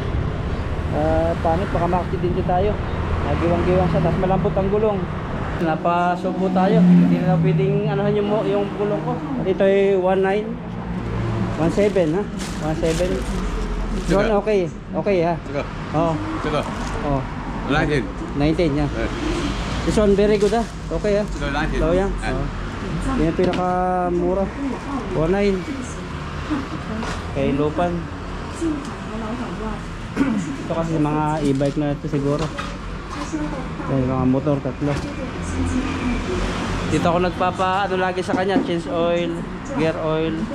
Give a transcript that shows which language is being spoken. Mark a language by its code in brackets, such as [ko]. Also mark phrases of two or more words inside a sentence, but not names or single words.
[tl] Pangit, baka ma-accidente tayo. Giwang-giwang siya, tapos malambot ang gulong. Napasubo tayo. Hindi na pwedeng anuhan yung gulong ko. Ito ay 19 17 ha? 17. Yun, okay. Okay ha? [zh] 这个 [tl] Oo. [zh] 这个 [tl] Oh. 19 19 yan. 哎 [en] This one very good ha? Okay ha? [zh] 这个19 [tl] Ito yan. 哎 Yan yung pinakamura. 19. Kay Lupan. Ito kasi mga e-bike na ito siguro. Yung mga motor, tatlo. Dito ako nagpapa ano lagi sa kanya, change oil, gear oil.